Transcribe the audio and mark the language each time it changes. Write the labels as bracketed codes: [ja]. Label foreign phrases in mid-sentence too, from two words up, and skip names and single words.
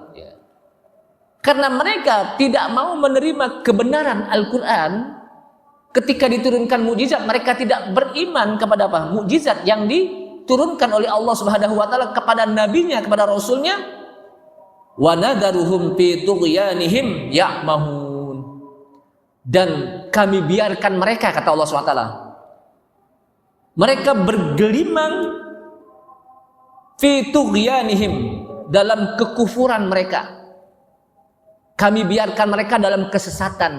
[id] Karena mereka tidak mau menerima kebenaran Al-Quran ketika diturunkan mukjizat, mereka tidak beriman kepada apa? Mukjizat yang diturunkan oleh Allah [ar] سبحانه وتعالى [id] kepada nabinya, kepada rasulnya. [ar] ونذرهم في طغيانهم يعمهون. [id] Dan kami biarkan mereka, kata Allah SWT, mereka bergelimang [ar] في طغيانهم, [id] dalam kekufuran mereka. Kami biarkan mereka dalam kesesatan.